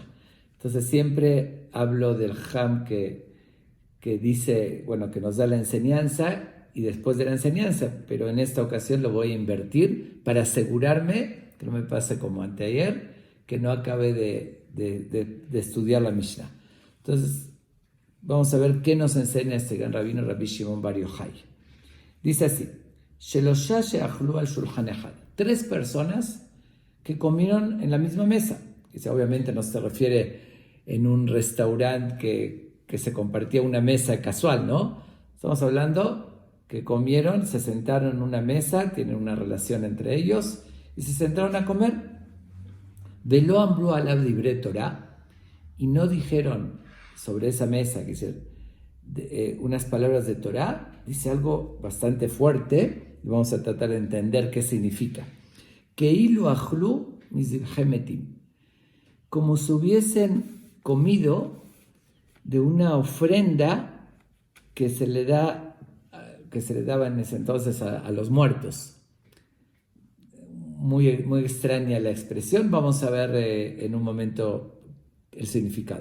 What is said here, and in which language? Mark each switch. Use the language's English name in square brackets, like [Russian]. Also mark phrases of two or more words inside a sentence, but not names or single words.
[Spanish] Entonces siempre hablo del Ham que dice, bueno, que nos da la enseñanza y después de la enseñanza, pero en esta ocasión lo voy a invertir para asegurarme que no me pase como anteayer, que no acabe de estudiar la Mishnah. Entonces vamos a ver qué nos enseña este gran rabino Rabbi Shimon Bar Yochai. Dice así: [Hebrew] שלשה שאכלו על שלחן אחד. [Spanish] 3 personas que comieron en la misma mesa. Dice, obviamente no se refiere en un restaurante que se compartía una mesa casual, ¿no? Estamos hablando que comieron, se sentaron en una mesa, tienen una relación entre ellos, y se sentaron a comer. [Hebrew] ולא אמרו עליו דברי תורה, [Spanish] y no dijeron sobre esa mesa, que unas palabras de Torah. Dice algo bastante fuerte, y vamos a tratar de entender qué significa. [Hebrew] כאילו אכלו מזבחי מתים, [Spanish] como si hubiesen comido de una ofrenda que se le daba en ese entonces a los muertos. Muy, muy extraña la expresión, vamos a ver en un momento el significado.